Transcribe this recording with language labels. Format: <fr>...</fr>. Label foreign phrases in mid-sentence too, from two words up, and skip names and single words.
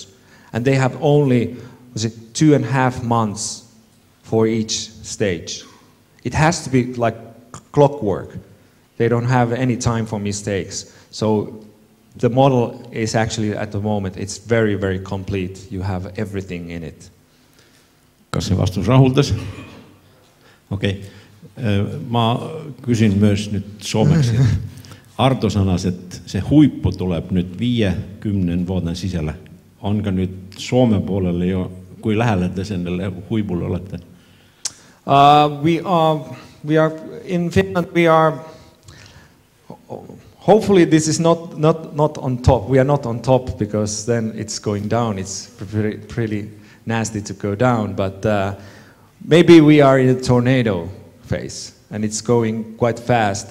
<en>And they have only 2.5 months for each stage. It has to be like clockwork. They don't have any time for mistakes. So the model is actually at the moment, it's very, very complete. You have everything in it.</en> <et>Kas see vastus rahuldas?</et> <fi>Okei.</fi> <et>Ma küsin</et> <fi>myös nyt suomeksi. Arto sanas, että se huippu tuleb nyt 5-10 vuoden sisällä. Onko nyt Suomen puolelle jo, kui lähellä te sen huipulle olette?</fi> <en>We are in Finland. We are. Hopefully, this is not on top. We are not on top because then it's going down. It's pretty nasty to go down. But maybe we are in a tornado phase, and it's going quite fast.</en>